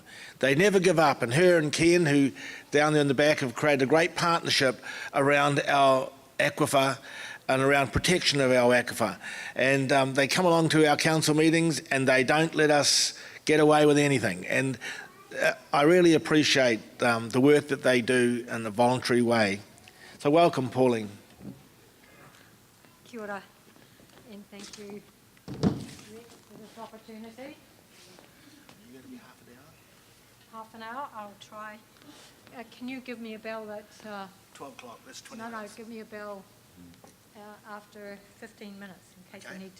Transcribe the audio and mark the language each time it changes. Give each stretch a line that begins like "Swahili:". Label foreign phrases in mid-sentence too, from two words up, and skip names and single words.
English: They never give up, and her and Ken, who down there in the back, have created a great partnership around our aquifer and around protection of our aquifer. And they come along to our council meetings and they don't let us get away with anything. And I really appreciate the work that they do in a voluntary way. So welcome, Pauline.
Māori: Kia ora,
English: and thank you for this opportunity. You're going to be half an hour? Half an hour, I'll try. Can you give me a bell at... 12 o'clock, that's 20 No, minutes. give me a bell after 15 minutes in case I need to...